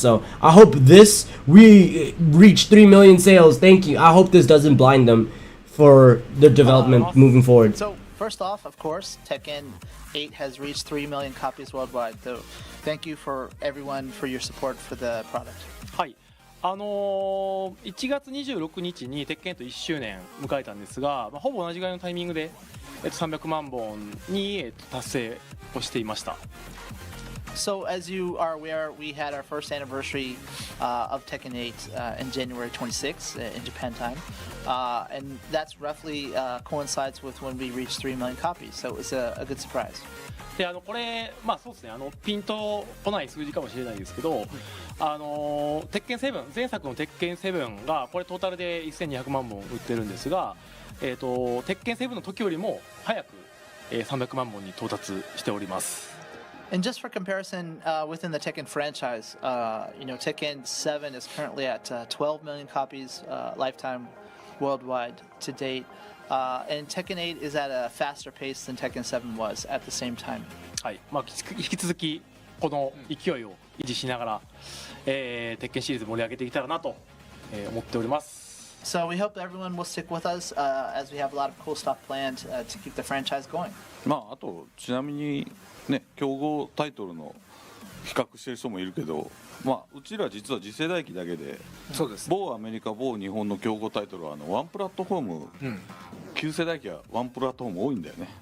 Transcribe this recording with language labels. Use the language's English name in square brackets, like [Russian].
[English] So I hope we reach 3 million sales. Thank you. I hope this doesn't blind them for their development moving forward. So first off, of course, Tekken 8 has reached 3 million copies worldwide. So thank you for everyone for your support for the product. [Japanese] はい。 1月26日に鉄拳と1周年迎えたんですが、ほぼ同じぐらいのタイミングで、300万本に達成をしていました。 [English] So as you are aware, we had our first anniversary of Tekken 8 in January 26th in Japan time, and that's roughly coincides with when we reached 3 million copies. So it was a good surprise. [Japanese] でこれそうですねピンとこない数字かもしれないですけど、鉄拳7前作の鉄拳7がこれトータルで1200万本売ってるんですが、鉄拳7の時よりも早く、300万本に到達しております。 [English] And just for comparison, within the Tekken franchise, Tekken 7 is currently at 12 million copies lifetime worldwide to date. And Tekken 8 is at a faster pace than Tekken 7 was at the same time. [Japanese] はい、まあ、引き続きこの勢いを維持しながら、鉄拳シリーズ盛り上げていけたらなと、思っております。 [English] So we hope everyone will stick with us as we have a lot of cool stuff planned to keep the franchise going. [Japanese] まああとちなみにね競合タイトルの比較してる人もいるけど、まあうちら実は次世代機だけで、そうです。某アメリカ某日本の競合タイトルはワンプラットフォーム、旧世代機はワンプラットフォーム多いんだよね。